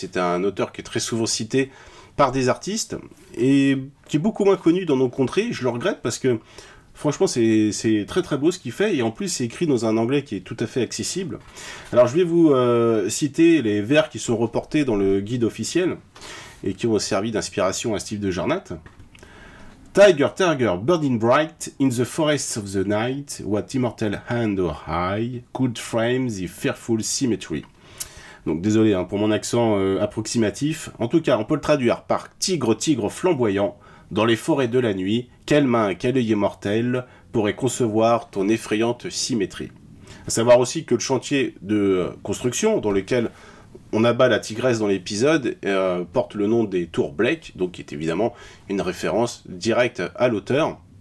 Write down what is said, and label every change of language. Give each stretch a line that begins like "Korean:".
French: C'est un auteur qui est très souvent cité par des artistes, et qui est beaucoup moins connu dans nos contrées. Je le regrette parce que franchement, c'est très très beau ce qu'il fait, et en plus c'est écrit dans un anglais qui est tout à fait accessible. Alors je vais vous citer les vers qui sont reportés dans le guide officiel, et qui ont servi d'inspiration à Steve DeJarnat.
English: Tiger, tiger, burning bright, in the forests of the night, what immortal hand or eye could frame the fearful symmetry.
French: Donc désolé pour mon accent approximatif. En tout cas, on peut le traduire par tigre, tigre flamboyant, dans les forêts de la nuit, quelle main, quel œil immortel pourrait concevoir ton effrayante symétrie. À savoir aussi que le chantier de construction dans lequel on abat la tigresse dans l'épisode porte le nom des tours Blake, donc qui est évidemment une référence directe à l'auteur.